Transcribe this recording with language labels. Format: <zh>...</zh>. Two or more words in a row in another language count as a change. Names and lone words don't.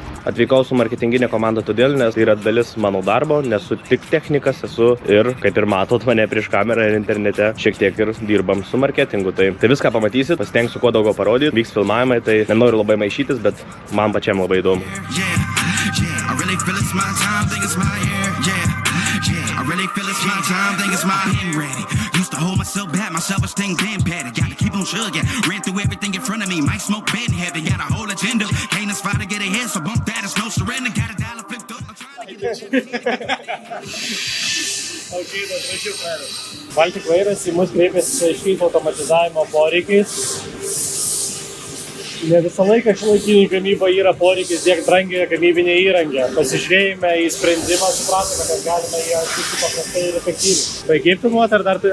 <lt>Atvykau su marketinginė komanda todėl, nes tai yra dalis mano darbo, nesu tik technikas, esu ir, kaip ir matot mane prieš kamerą ir internete, šiek tiek ir dirbam su marketingu. Tai viską pamatysit, pasitengsiu kuo daugiau parodyti, vyks filmavimai, tai nenoriu labai maišytis, bet man pačiam labai įdomu.</lt> <en>I really feel it's my time, think it's my hand ready. Used to hold myself back, my self-esteem damn bad. Gotta keep on chugging, ran through everything in front of me. Might smoke bed heavy, got a whole agenda. Can't aspire to get ahead, so bump that, it's no surrender. Got a dollar flipped up, I'm trying to get</en> <lt>Baltic Vairas į mus kreipėsi su aiškiais automatizavimo poreikiais. Ne visą laiką šiuolaikinė gamyba yra poreikis tiek brangią gamybinę įrangę. Pasižiūrėjome į sprendimą, supratome, kad galime jį atlikti paprastai ir efektyviai. Baigiai filmuoti ar dar tu...</lt>